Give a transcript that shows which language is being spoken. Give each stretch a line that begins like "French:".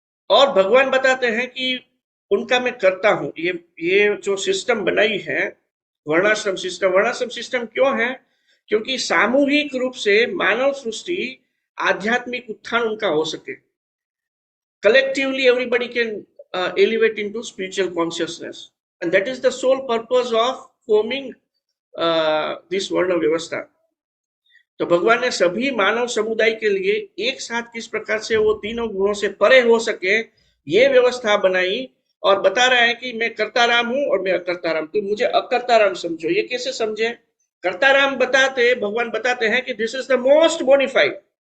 Hindi: और भगवान बताते हैं कि उनका मैं करता हूं। ये जो सिस्टम बनाई है वर्णाश्रम सिस्टम क्यों है? क्योंकि सामूहिक रूप से मानव सृष्टि आध्यात्मिक उत्थान उनका हो सके।
English: Collectively everybody can elevate into spiritual consciousness, and that is the sole purpose of forming this वर्ण व्यवस्था।
Hindi: तो भगवान ने सभी मानव समुदाय के लिए एक साथ किस प्रकार से वो तीनों गुणों से परे हो सके ये व्यवस्था बनाई, और बता रहा है कि मैं कर्ताराम हूं और मैं अकर्ताराम, तुम मुझे अकर्ताराम समझो। ये कैसे समझे? कर्ताराम भगवान बताते हैं कि
English: This is the most bonafide.